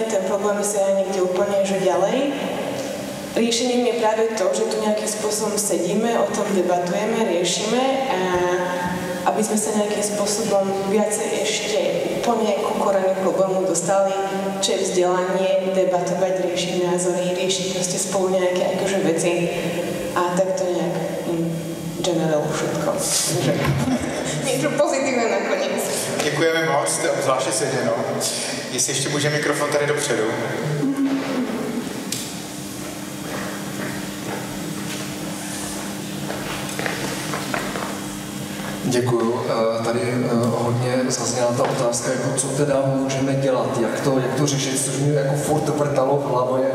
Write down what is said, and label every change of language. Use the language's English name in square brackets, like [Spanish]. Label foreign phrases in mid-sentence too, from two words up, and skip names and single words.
[Slovak] Ten problém sa niekde úplne že ďalej. Riešením je práve to, že tu nejakým spôsobom sedíme, o tom debatujeme, riešime a aby sme sa nejakým spôsobom viacej ešte úplne ku koreňu problému dostali, čo je vzdelanie, debatovať, riešiť názory, riešiť proste spolu nejaké akože veci a takto nejak general všetko. Niečo pozitívne nakoniec. [Czech] Děkujeme moc, to je obzvláště seděno. Jestli ještě může mikrofon tady dopředu. Děkuju. Tady hodně zazněla ta otázka, jako co teda můžeme dělat, jak to řešit, což mě jako furt vrtalo v hlavě.